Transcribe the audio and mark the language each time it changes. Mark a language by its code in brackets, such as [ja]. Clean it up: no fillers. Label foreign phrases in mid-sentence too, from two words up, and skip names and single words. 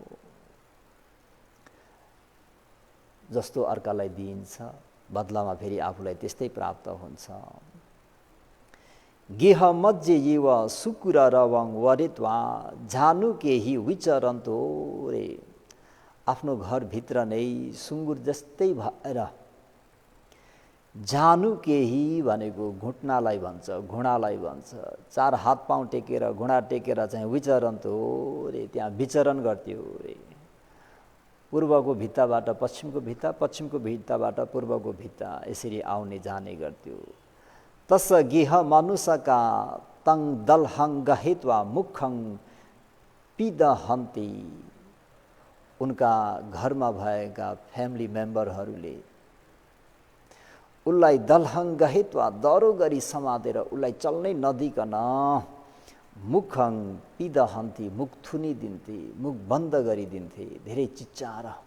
[ne] जस्तो अर्कालाई दिइन्छ बदलामा फेरि आफूलाई त्यस्तै प्राप्त हुन्छ। [pi] गेह मज्जे युव सुकुर रवङ वरित्वा झानु [ne] केही विचरन्तो रे, आफ्नो घरभित्र नै सुँगुर जस्तै भएर, झानु केही भनेको घुट्नालाई भन्छ, घुँडालाई भन्छ, चार हात पाउँ टेकेर घुँडा टेकेर चाहिँ विचरन्तो रे, त्यहाँ विचरण गर्थ्यो रे। पूर्वको भित्ताबाट पश्चिमको भित्ता, पश्चिमको भित्ताबाट पूर्वको भित्ता, यसरी आउने जाने गर्थ्यो। [pi] तस गेह मनुष्यका तङ दलहङ गहित्वा मुखङ पिदहन्ती, [ne] उनका घरमा भएका [en] family members [ne] उसलाई [pi] दलहङ गहित्वा [ne] दह्रो गरी समातेर उसलाई चल्नै नदिकन [pi] मुखङ पिदहन्ती, [ne] मुख थुनिदिन्थे, मुख बन्द गरिदिन्थे, धेरै चिच्चाएर।